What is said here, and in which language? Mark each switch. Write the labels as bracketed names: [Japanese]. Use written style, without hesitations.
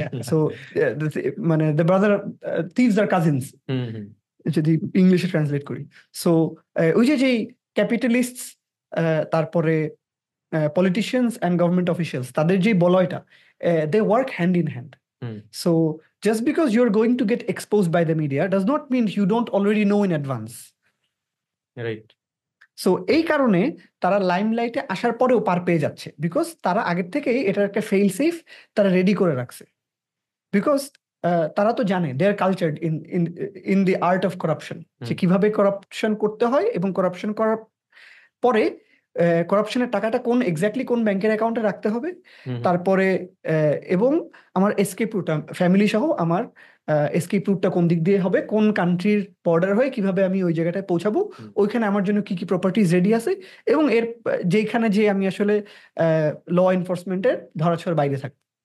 [English] so মানে the brother thieves আর cousins, hmm hmm [Bangla] যদি ইংলিশে ট্রান্সলেট করি। সো ওই যে যেই ক্যাপিটালিস্ট, তারপরে পলিটিশিয়ানস অ্যান্ড গভর্নমেন্ট অফিসিয়ালস, তাদের যে বলয়টা, [English] They work hand in hand. Hmm. So just because you're going to get exposed by the media does not mean you don't already know in advance. Right. [Bangla] So এই কারণে তারা লাইমলাইটে আসার পরেও পার পেয়ে যাচ্ছে, because তারা আগের থেকেই এটার একটা ফেইল সেফ তারা রেডি করে রাখছে। বিকজ তারা তো জানে, [English] they are cultured in in in the art of corruption, [Bangla] যে কিভাবে করাপশন করতে হয়, এবং করাপশন করার পরে করাপশনের টাকাটা কোন এক্স্যাক্টলি কোন ব্যাংকের অ্যাকাউন্টে রাখতে হবে, তারপরে এবং আমার এসকেপ রুট, ফ্যামিলি সহ আমার এসকেপ রুটটা কোন দিক দিয়ে হবে, কোন কান্ট্রির বর্ডার হয়ে কিভাবে আমি ওই জায়গাটায় পৌঁছাবো, ওইখানে আমার জন্য কি কি প্রপার্টিজ রেডি আছে, এবং এর যেখানে যে আমি আসলে ল এনফোর্সমেন্টের ধরাছোঁয়ার বাইরে থাকবো।